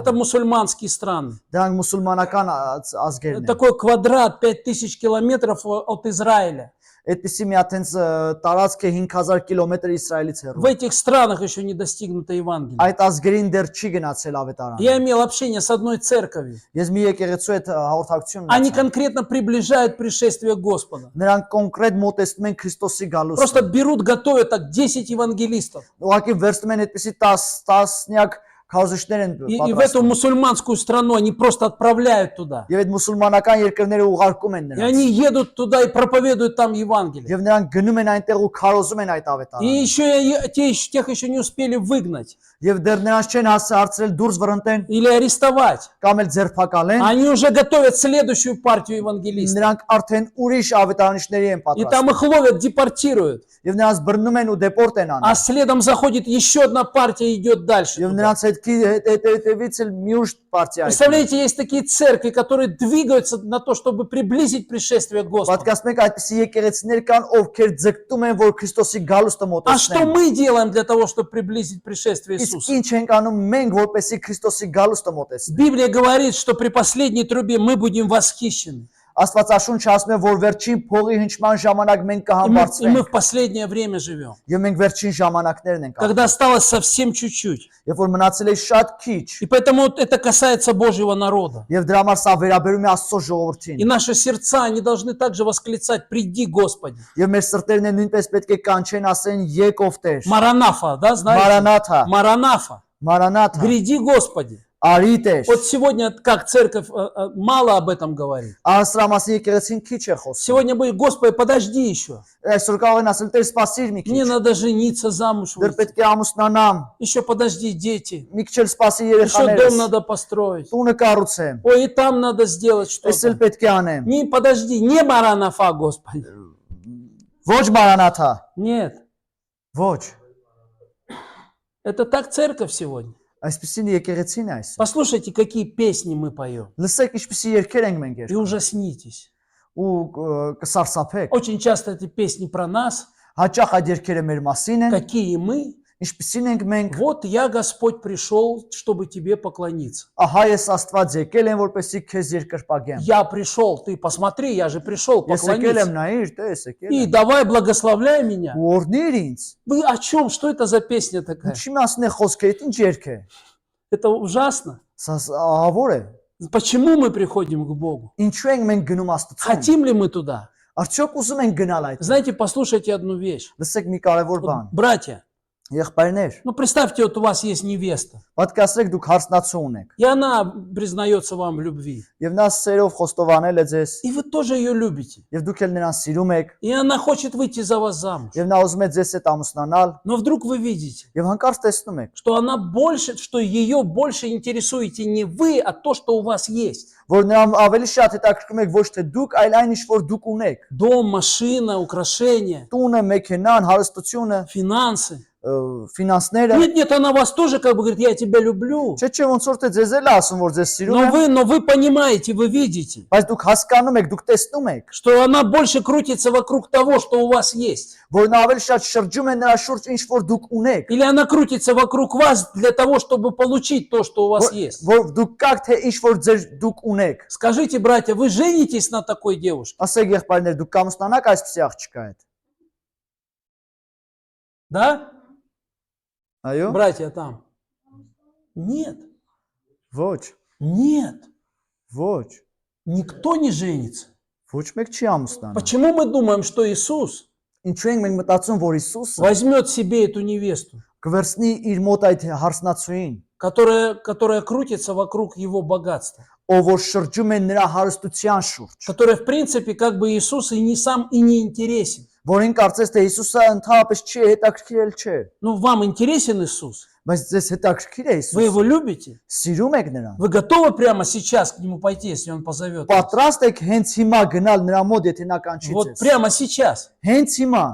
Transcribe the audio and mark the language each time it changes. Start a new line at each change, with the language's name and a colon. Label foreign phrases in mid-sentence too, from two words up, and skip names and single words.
Russian: Это мусульманские страны.
Armenian: Դրանք մուսուլմանական ազգերն են։
Russian: Такой квадрат 5000 километров от Израиля.
Armenian: Այդպիսի մի հատենց տարածք է 5000 կիլոմետր Իսրայելից
Russian: В
Armenian: հեռու։
Russian: этих странах еще не достигнуто Евангелие.
Armenian: Այդ ազգերին դեռ չի գնացել ավետարանը։
Russian: Я имел общение с одной церковью.
Armenian: Ես մի եկեղեցու հետ հաղորդակցություն
Russian: Они
Armenian: ունեցա։
Russian: конкретно приближают пришествие Господа.
Armenian: Նրանք կոնկրետ մոտեցնում են Քրիստոսի
Russian: Просто
Armenian: գալուստը։
Russian: берут, готовят так 10 евангелистов.
Armenian: Ուղղակի վերցնում են այդպիսի 10-նյակ քարոզիչներ են
Russian: И в эту
Armenian: պատրաստում։
Russian: мусульманскую страну они просто отправляют туда.
Armenian: Եւ այդ մուսուլմանական երկրները ուղարկում են
Russian: И
Armenian: նրանց։
Russian: они едут туда и проповедуют там Евангелие.
Armenian: Եվ նրանք гնում են այնտեղ ու քարոզում են այդ
Russian: И
Armenian: ավետարանը։
Russian: еще тех еще не успели выгнать
Armenian: Եվ դեռ նրանց չեն հարցրել դուրս վրընդեն
Russian: или арестовать.
Armenian: կամ էլ ձերբակալեն։
Russian: Они уже готовят следующую партию евангелистов.
Armenian: Նրանք արդեն ուրիշ ավետարանիչների են
Russian: И там
Armenian: պատրաստում։
Russian: их ловят, депортируют.
Armenian: Եվ նրանց բռնում են ու դեպորտ են
Russian: А
Armenian: անում։
Russian: следом заходит еще одна партия и идет дальше.
Armenian: Եվ
Russian: туда.
Armenian: նրանց հետևից էլ մի ուշ պարտիա է։
Russian: Представляете, есть такие церкви, которые двигаются на то, чтобы приблизить пришествие Господа.
Armenian: Պատկասում եք այդպիսի եկեղեցիներ կան, ովքեր ձգտում են, որ Քրիստոսի գալուստը
Russian: А что
Armenian: մոտեցնեն։
Russian: мы делаем для того, чтобы приблизить пришествие
Armenian: Իսկ
Russian: Иисуса?
Armenian: ինչ ենք անում մենք, որպեսզի Քրիստոսի գալուստը մոտեցնենք։
Russian: Библия говорит, что при последней трубе мы будем восхищены.
Armenian: Աստվածաշունչը ասում է, որ վերջին փողի հնչման ժամանակ մենք
Russian: И мы
Armenian: կհամբարձվենք։
Russian: в последнее время живем.
Armenian: Եվ մենք վերջին ժամանակներն ենք։
Russian: Когда осталось совсем чуть-чуть.
Armenian: Երբ որ мնացել է շատ քիչ,
Russian: И поэтому вот это касается Божьего народа.
Armenian: եւ դրա համար սա վերաբերում է Աստծո
Russian: И
Armenian: ժողովրդին։
Russian: наши сердца, они должны также восклицать: «Приди, Господи».
Armenian: Եվ մեր սրտերն են նույնպես պետք է կանչեն, ասեն եկով Տեր։
Russian: Маранафа, да, знаете?
Armenian: Мараната,
Russian: Маранафа.
Armenian: Мараната,
Russian: Гряди, Господи.
Armenian: արի Տեր։
Russian: Вот сегодня, как церковь мало об этом говорит.
Armenian: Ասրամասի եկեղեցին քիչ է խոսում։
Russian: Сегодня будет: «Господи, подожди еще.
Armenian: Այսօր կարող են ասել Տեր սպասիր մի
Russian: Мне
Armenian: քիչ։
Russian: надо жениться, замуж
Armenian: Դեռ
Russian: выйти.
Armenian: պետք է ամուսնանամ,
Russian: Еще подожди, дети.
Armenian: մի քիչ էլ սպասի
Russian: Еще дом
Armenian: երեխաներս։
Russian: надо построить.
Armenian: Տունը կառուցեմ։
Russian: Ой, и там надо сделать
Armenian: Էս էլ
Russian: что-то».
Armenian: պետք է անեմ։
Russian: Не, подожди, не Маранафа, Господи.
Armenian: Ոչ Мараната,
Russian: Нет.
Armenian: ոչ։
Russian: Это так церковь сегодня.
Armenian: Այսպեսին եկեղեցին է այս։
Russian: Послушайте, какие песни мы поем.
Armenian: Լսեք ինչպեսի երգեր ենք մենք
Russian: И
Armenian: երգում։
Russian: ужаснитесь.
Armenian: Ու կսարսափեք։
Russian: Очень часто эти песни про нас.
Armenian: Հաճախ այդ երգերը մեր մասին են,
Russian: Какие мы.
Armenian: ինչպեսին ենք մենք։
Russian: Вот я, Господь, пришел, чтобы тебе поклониться.
Armenian: Ահա ես Աստված եկել եմ, որպեսզի քեզ երկրպագեմ։
Russian: Я пришел, ты посмотри, я же пришел
Armenian: Ես եկել եմ
Russian: поклониться.
Armenian: նայիր, տես եկել
Russian: И
Armenian: եմ։
Russian: давай благословляй меня.
Armenian: Ու օրհնիր ինձ։
Russian: Вы о чем? Что это за песня такая?
Armenian: Ինչի մասն է խոսքը, այդ ինչ երգ է։
Russian: Это ужасно.
Armenian: Սա ահավոր է։
Russian: Почему мы приходим к Богу?
Armenian: Ինչու ենք մենք գնում Աստծուն։
Russian: Хотим ли мы туда?
Armenian: Արդյոք ուզում ենք գնալ այդ։
Russian: Знаете, послушайте одну вещь.
Armenian: Լսեք մի կարևոր
Russian: Вот,
Armenian: բան։
Russian: братья,
Armenian: Եղբայրներ,
Russian: ну представьте, вот у вас есть невеста,
Armenian: պատկասեք դուք հարսնացու ունեք,
Russian: и она признается вам в любви.
Armenian: եւ նա սերով խոստովանել է ձեզ,
Russian: И вы тоже ее любите.
Armenian: եւ дուք էլ նրան սիրում եք,
Russian: И она хочет выйти за вас замуж.
Armenian: եւ նա ուզում է ձեզ հետ ամուսնանալ,
Russian: Но вдруг вы видите,
Armenian: եւ հանկարծ տեսնում եք,
Russian: что она больше, что ее больше интересуете не вы, а то, что у вас есть.
Armenian: որ նրան ավելի շատ հետաքրքրում եք ոչ թե դուք, այլ այն ինչ որ դուք ունեք։
Russian: Дом, машина, украшения,
Armenian: Տունը, մեքենան, հարստությունը,
Russian: финансы.
Armenian: ֆինանսները,
Russian: Нет, нет, она вас тоже как бы говорит: «Я тебя люблю».
Armenian: չէ, ոնց որ թե ձեզ էլ է ասում, որ ձեզ սիրում եմ,
Russian: Но вы понимаете, вы видите,
Armenian: բայց դուք հասկանում եք, դուք տեսնում եք,
Russian: что она больше крутится вокруг того, что у вас есть.
Armenian: որ նա ավելի շատ շրջում է նրա շուրջ ինչ որ դուք ունեք,
Russian: Или она крутится вокруг вас для того, чтобы получить то, что у вас есть.
Armenian: որ դուք կաք թե ինչ որ ձեր դուք ունեք։
Russian: Скажите, братья, вы женитесь на такой девушке?
Armenian: Ասեք եղբայրներ, դուք կամուսնանաք այսպեսի աղջկա հետ։
Russian: Да?
Armenian: Այո։
Russian: Братья там? Нет.
Armenian: Ոչ,
Russian: Нет.
Armenian: ոչ,
Russian: Никто не женится.
Armenian: ոչ մեկ չի ամուսնանա։
Russian: Почему мы думаем, что Иисус
Armenian: Ինչու ենք մենք մտածում, որ Հիսուսը
Russian: возьмет себе эту невесту,
Armenian: կվերցնի իր մոտ այդ հարսնացուին,
Russian: которая крутится вокруг его богатства,
Armenian: ով որ շրջում է նրա հարստության շուրջ,
Russian: которая, в принципе, как бы Иисус и не сам и не интересен.
Armenian: որին կարծես թե Հիսուսը ընդհանրապես չի հետաքրքրել չէ։
Russian: Ну, вам интересен Иисус?
Armenian: Բայց ձեզ հետաքրքիր է
Russian: Вы его
Armenian: Հիսուսը։
Russian: любите?
Armenian: Սիրում եք նրան։
Russian: Вы готовы прямо сейчас к нему пойти, если он позовет вас?
Armenian: Պատրաստ եք հենց հիմա գնալ նրա մոտ, եթե նա կանչի
Russian: Вот
Armenian: ձեզ։
Russian: прямо сейчас.
Armenian: Հենց հիմա։